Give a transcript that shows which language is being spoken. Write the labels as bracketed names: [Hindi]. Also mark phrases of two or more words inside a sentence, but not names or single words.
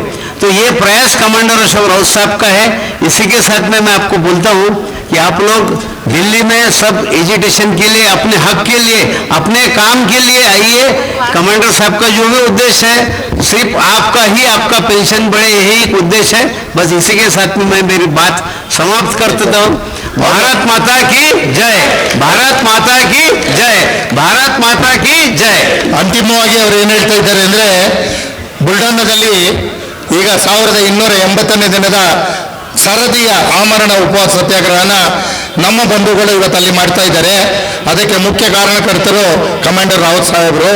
[Hindi] तो ये प्रयास कमांडर अशोक राउत साहब का है। इसी के साथ में मैं आपको बोलता हूँ कि आप लोग दिल्ली में सब एजिटेशन के लिए, अपने हक के लिए, अपने काम के लिए आइए। कमांडर साहब का जो भी उद्देश्य है सिर्फ आपका पेंशन बढ़े, यही एक उद्देश्य है। बस इसी के साथ में मैं मेरी बात समाप्त कर देता हूँ। भारत माता की जय, भारत माता की जय, भारत माता की जय। [Kannada] ಅಂತಿಮವಾಗಿ ಅವರು ಏನು ಹೇಳ್ತಾ ಇದ್ದಾರೆ ಅಂದರೆ, ಬುಲ್ಡಾನಾದಲ್ಲಿ ಈಗ 1280ನೇ ದಿನದ ಸರದಿಯ ಆಮರಣ ಉಪವಾಸ ಸತ್ಯಾಗ್ರಹನ ನಮ್ಮ ಬಂಧುಗಳು ಇವತ್ತಲ್ಲಿ ಮಾಡ್ತಾ ಇದ್ದಾರೆ. ಅದಕ್ಕೆ ಮುಖ್ಯ ಕಾರಣಕರ್ತರು ಕಮಾಂಡರ್ ರಾವತ್ ಸಾಹೇಬರು.